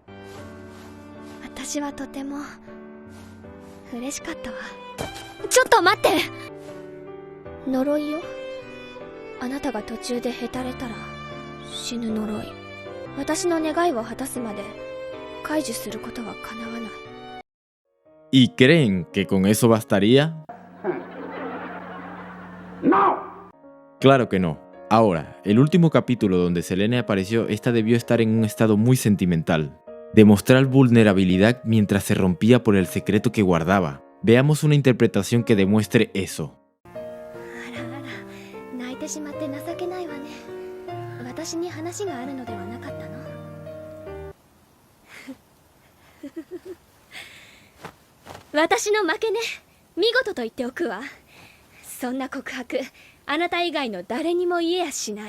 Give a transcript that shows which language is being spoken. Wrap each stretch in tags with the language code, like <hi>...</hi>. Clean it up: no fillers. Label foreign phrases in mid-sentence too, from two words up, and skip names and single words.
<ja>私はとても嬉しかったわ。ちょっと待って！呪いよ。あなたが途中でへたれたら死ぬ呪い。私の願いを果たすまで解除することは叶わない。</ja> <es>¿Y creen que con eso bastaría? ¡No! Claro que no. Ahora, el último capítulo donde Selene apareció, esta debió estar en un estado muy sentimental. Demostrar vulnerabilidad mientras se rompía por el secreto que guardaba. Veamos una interpretación que demuestre eso.</es> <ja>泣いてしまって情けないわね。私に話があるのではなかったの？私の負けね。見事と言っておくわ。そんな告白、あなた以外の誰にも言えやしない。</ja>